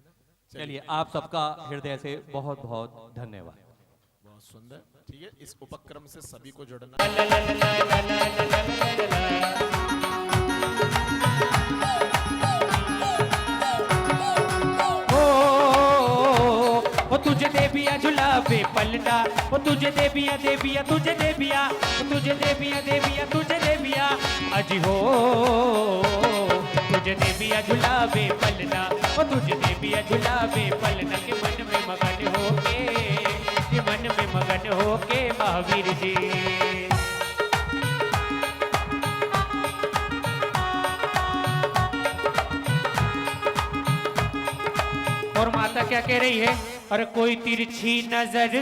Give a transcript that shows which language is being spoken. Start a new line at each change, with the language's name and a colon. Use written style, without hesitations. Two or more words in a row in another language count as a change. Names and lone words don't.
Hindi: चलिए आप सबका हृदय से बहुत बहुत धन्यवाद। बहुत सुंदर, ठीक है, इस उपक्रम से सभी को जुड़ना। ओ तुझे देविया झुलावे पलटा, ओ तुझे देविया देविया तुझे देविया, ओ तुझे देविया देविया तुझे देविया, अजी हो तुझे देविया झुलावे पलटा, ओ तुझे देविया झुलावे पलटा, के मन में मगन होके, के मन में मगन होके महावीर जी। और माता क्या कह रही है, और कोई तिरछी नजर